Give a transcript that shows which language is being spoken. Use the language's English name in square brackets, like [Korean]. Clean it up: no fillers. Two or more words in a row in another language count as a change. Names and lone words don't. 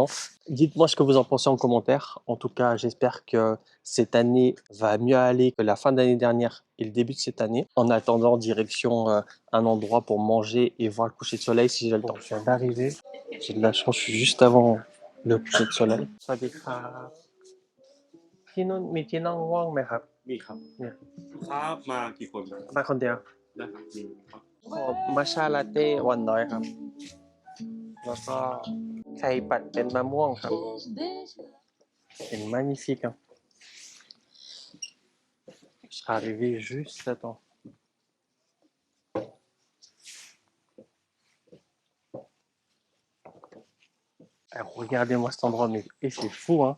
[French] Dites-moi ce que vous en pensez en commentaire. En tout cas, j'espère que cette année va mieux aller que la fin d'année dernière et le début de cette année. En attendant, direction un endroit pour manger et voir le coucher de soleil si j'ai le temps. Je viens d'arriver. J'ai de la chance, je suis juste avant le coucher de soleil. [Thai] สวัสดีครับ. ที่นู่นมีที่นั่งว่างไหมครับ มีครับ เนี่ย ลูกค้ามากี่คนครับ มาคนเดียว ได้ครับมีครับ ขอมัชชาลาเต้หวานน้อยครับแล้วก็ไข่ปัดเป็นมะม่วงครับ [French] C'est magnifique, hein. Je serai arrivé juste à temps. Alors, regardez-moi cet endroit, mais et c'est fou, hein.